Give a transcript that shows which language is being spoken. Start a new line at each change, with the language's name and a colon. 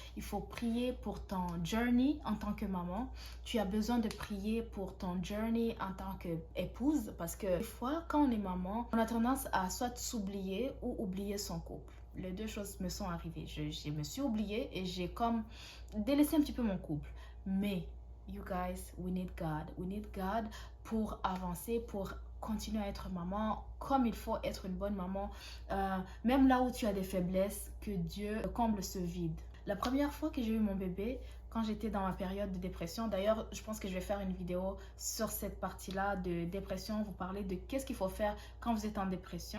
French: Il faut prier pour ton journey en tant que maman. Tu as besoin de prier pour ton journey en tant qu'épouse parce que des fois, quand on est maman, on a tendance à soit s'oublier ou oublier son couple. Les deux choses me sont arrivées. Je me suis oubliée et j'ai comme délaissé un petit peu mon couple.
English: Mais, you guys, we need God. We need God
French: pour avancer, pour continuer à être maman comme il faut être une bonne maman, même là où tu as des faiblesses, que Dieu comble ce vide. La première fois que j'ai eu mon bébé, quand j'étais dans ma période de dépression. D'ailleurs, je pense que je vais faire une vidéo sur cette partie-là de dépression, vous parler de qu'est-ce qu'il faut faire quand vous êtes en dépression.